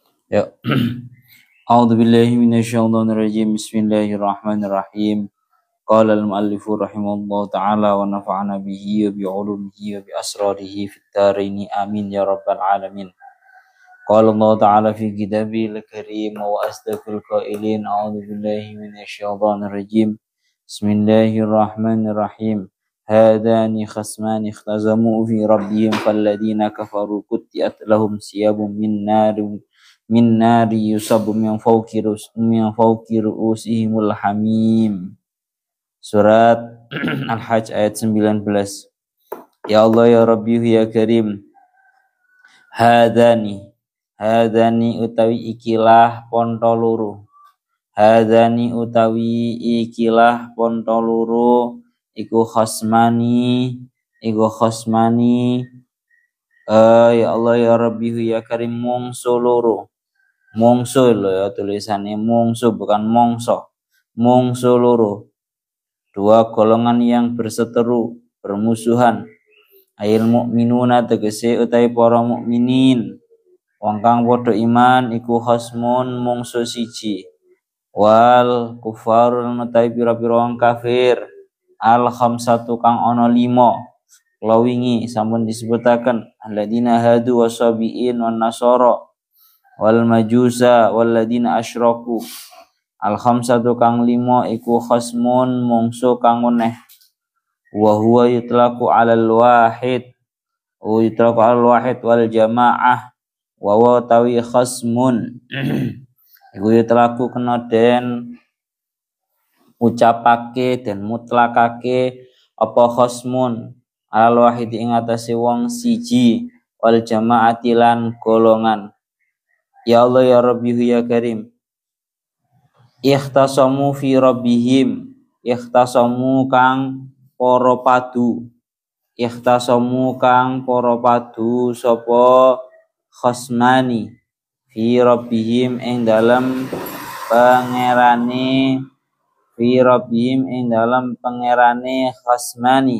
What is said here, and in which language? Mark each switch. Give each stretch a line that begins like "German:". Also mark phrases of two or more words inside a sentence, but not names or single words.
Arabic: Ya. أعوذ بالله من الشيطان الرجيم. بسم الله الرحمن الرحيم. قال المؤلف رحمه الله تعالى ونفعنا به وبعلومه وبأسراره في الدارين آمين يا رب العالمين. قال الله تعالى في الكتاب الكريم وأصدق القائلين. أعوذ بالله من الشيطان الرجيم بسم الله الرحمن الرحيم. هذان خصمان اختصموا في ربهم فالذين كفروا قطعت لهم ثياب من نار يصب من فوق رؤوسهم الحميم.
Indonesian: Surat Al-Hajj ayat 19.
Arabic: يا الله يا ربي يا كريم.
Javanese: Hadani utawi ikilah ponto loro. Hadani utawi ikilah ponto loro iku khosmani.
Arabic: يا الله يا ربي يا كريم
Javanese: mungsu loro.
Indonesian: Mungsu loh ya tulisannya, mungsu bukan mongso.
Javanese: Mungsu loro.
Indonesian: Dua golongan yang berseteru, bermusuhan.
Arabic: أيل المؤمنون
Javanese: tegese utai para mukminin. Wong kang padha iman iku khosmun mungsu siji.
Arabic: والكفار
Javanese: utai pira-pira wong kafir.
Arabic: الخمسة
Javanese: kang ana 5. Lawingi sampun disebutaken
Arabic: الذين هادوا والصابئين والنصارى والمجوس والذين أشركوا. الخمسة
Javanese: kang 5 iku khasmun mungsu kang meneh.
Arabic: وهو يطلق على الواحد والجماعة و و تاوي خصم.
Javanese: Iku yutlaqu kena den ucapake dan mutlakake apa khasmun
Arabic: على الواحد
Javanese: ing atase wong siji wal jamaati lan golongan.
Arabic: يا الله يا ربي يا كريم. اختصموا في ربهم.
Javanese: Ikhtasamu kang para padu. Ikhtasamu kang para padu sapa khasmani
Arabic: في ربهم
Javanese: ing dalem pangerane khasmani.